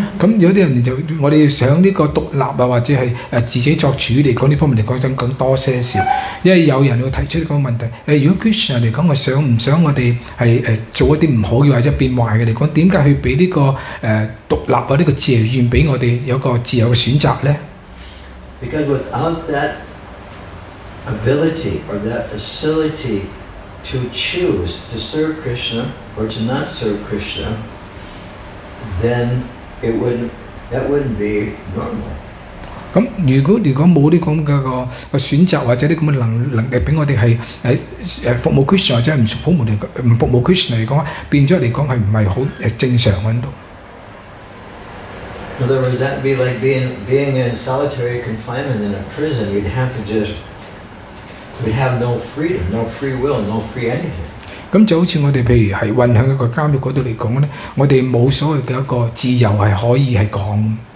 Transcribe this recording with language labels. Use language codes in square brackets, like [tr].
[yue] 咁有啲人就我哋想呢個獨立啊，或者係自己作主嚟講呢方面嚟講想更多些少，因為有人會提出呢個問題如果 Krishna 嚟講，我想唔想我哋係做一啲唔好嘅或者變壞嘅嚟講，點解去俾呢個獨立啊呢個自由意願俾我哋有個自由嘅選擇咧？ [en] Because without that ability or that facility to choose to serve Krishna or to not serve Krishna, then that wouldn't be normal. [yue] 咁如果冇呢咁嘅個選擇或者啲咁嘅能力俾我哋係服務 Krishna 或者唔服務 Krishna 嚟講，變咗嚟講係唔係好正常喺度？ [en] In other words, that'd be like being in solitary confinement in a prison. We'd have no freedom, no free will, no free anything. [yue] 咁就好似我哋譬如係運喺一個監獄嗰度嚟講咧，我哋冇所謂嘅一個自由係可以係講。